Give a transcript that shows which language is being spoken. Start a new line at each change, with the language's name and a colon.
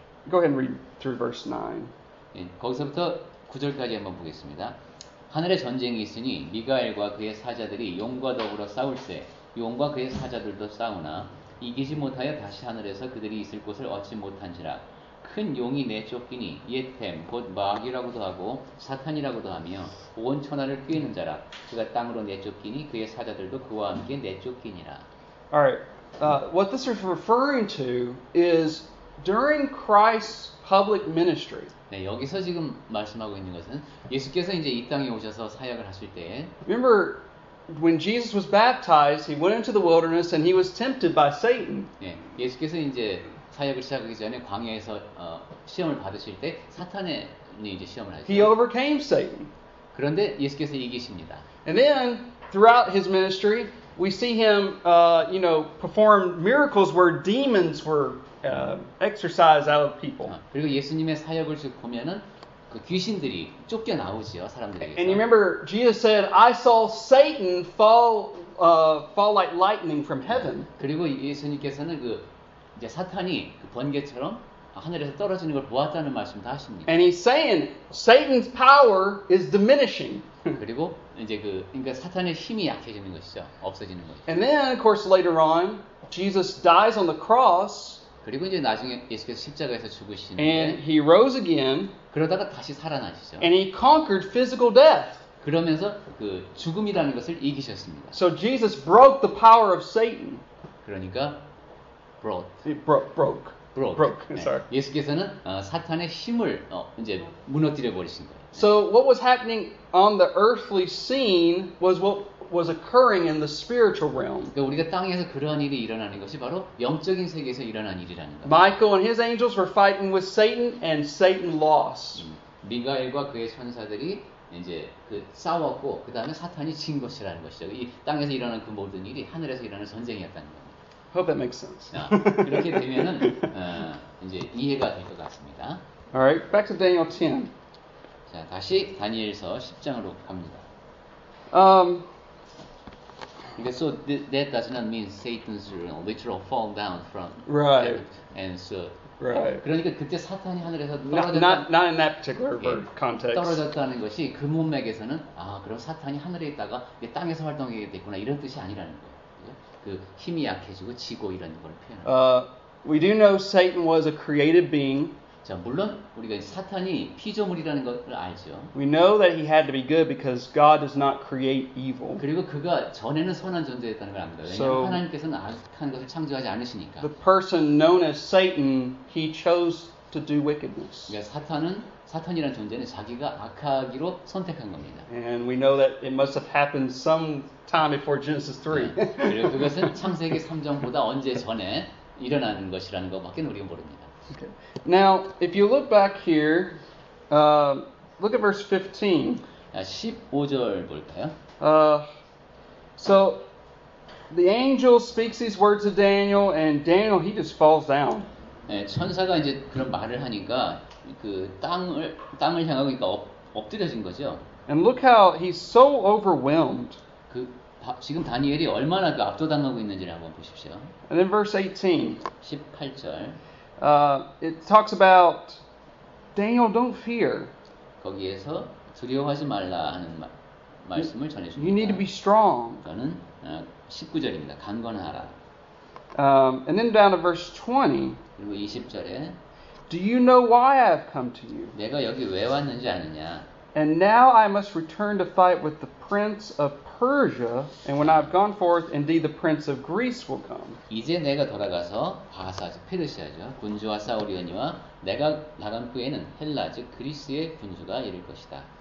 English: Go ahead and read through verse 9.
Korean: 예, 거기서부터 9절까지 한번 보겠습니다. 하늘에 전쟁이 있으니 미가엘과 그의 사자들이 용과 더불어 싸울세 용과 그의 사자들도 싸우나 이기지 못하여 다시 하늘에서 그들이 있을 곳을 얻지 못한지라 큰 용이 내쫓기니 옛템 곧 마귀라고도 하고 사탄이라고도 하며 온 천하를 꾀는 자라 그가 땅으로 내쫓기니 그의 사자들도 그와 함께 내쫓기니라.
English: Alright, what this is referring to is during Christ's public ministry.
Korean: 네, 여기서 지금 말씀하고 있는 것은 예수께서 이제 이 땅에 오셔서 사역을 하실 때
English: Remember, when Jesus was baptized, he went into the wilderness and he was tempted by Satan.
Korean: 네, 예수께서 이제 사역을 시작하기 전에 광야에서 시험을 받으실 때 사탄이 이제 시험을 하죠.
English: He overcame Satan.
Korean: 그런데 예수께서 이기십니다.
English: And then, throughout his ministry, we see him, perform miracles where demons were exorcised out of people.
Korean: 그리고 예수님의 사역을 쭉 보면은 그 귀신들이 쫓겨 나오지요, 사람들에게서.
English: And you remember, Jesus said, "I saw Satan fall like lightning from heaven."
Korean: 그리고 예수님께서는 그 이제 사탄이 그 번개처럼 하늘에서 떨어지는 걸 보았다는 말씀도 하십니다.
English: And he's saying Satan's power is diminishing.
Korean: 그리고 이제 그러니까 사탄의 힘이 약해지는 것이죠, 없어지는 것이죠.
English: And then, of course, later on, Jesus dies on the cross.
Korean: 그리고 이제 나중에 예수께서 십자가에서
English: And
Korean: 죽으시는데
English: he rose again,
Korean: 그러다가 다시 살아나시죠.
English: and he conquered physical death.
Korean: 그러면서 그 죽음이라는 것을 이기셨습니다.
English: So Jesus broke the power of Satan.
Korean: 그러니까
English: He broke.
Korean: 네.
English: Sorry.
Korean: 예수께서는 사탄의 힘을 이제 무너뜨려 버리신 거예요.
English: So what was happening on the earthly scene was what was occurring in the spiritual realm.
Korean: 그러니까 우리가 땅에서 그러한 일이 일어나는 것이 바로 영적인 세계에서 일어난 일이라는 거예요.
English: Michael and his angels were fighting with Satan, and Satan lost.
Korean: 미가엘과 그의 천사들이 이제 싸웠고 그 다음에 사탄이 진 것이라는 것이죠. 이 땅에서 일어나는 그 모든 일이 하늘에서 일어나는 전쟁이었다는 겁니다.
English: Hope that makes sense.
Korean: 그렇게 되면은 이제 이해가 될 것 같습니다.
English: All right, back to Daniel 10.
Korean: 자, 다시 다니엘서 10장으로 갑니다. 그러니까
English: so that does not mean Satan's literal fall down from Right. heaven. And so Right.
Korean: 그러니까 그때 사탄이 하늘에서
English: Not in that particular context.
Korean: 떨어졌다는 것이 그 문맥에서는 그럼 사탄이 하늘에 있다가 땅에서 활동하게 됐구나 이런 뜻이 아니라는 거예요. 그 힘이 약해지고 지고 이런 걸 표현합니다.
English: We do know Satan was a created being.
Korean: 자, 물론 우리가 사탄이 피조물이라는 것을 알죠.
English: We know that he had to be good because God does not create evil.
Korean: 그리고 그가 전에는 선한 존재였다는 걸 압니다. 왜냐하면
English: So,
Korean: 하나님께서는 악한 것을 창조하지 않으시니까.
English: The person known as Satan, he chose to do wickedness.
Korean: 그러니까 사탄은 사탄이라는 존재는 자기가 악하기로 선택한 겁니다.
English: And we know that it must have happened some time before Genesis 3.
Korean: 그리고 그것은 창세기 3장보다 언제 전에 일어나는 것이라는 것밖에 우리가 모릅니다.
English: Okay. Now, if you look back here, look at verse 15.
Korean: 15절 볼까요?
English: So the angel speaks these words to Daniel, and Daniel, he just falls down.
Korean: 네, 천사가 이제 그런 말을 하니까 그 땅을 향하고 그러니까 엎드려진 거죠.
English: And look how he's so overwhelmed.
Korean: 지금 다니엘이 얼마나 그 압도당하고 있는지를 한번 보십시오.
English: And then verse 18.
Korean: 18절.
English: It talks about Daniel, don't fear.
Korean: 거기에서 두려워하지 말라 하는 말씀을 전해줍니다.
English: You need to be strong.
Korean: 저는 19절입니다. 강건하라.
English: And then down to verse 20.
Korean: 그리고 20절에
English: Do you know why I have come to you?
Korean: 내가 여기 왜 왔는지 아느냐?
English: And now I must return to fight with the prince of Persia, and when I have gone forth, indeed the prince of Greece will come.
Korean: 이제 내가 돌아가서 바사, 즉 페르시아죠. 군주와 싸우려니와 내가 나간 후에는 헬라, 즉 그리스의 군주가 이를 것이다.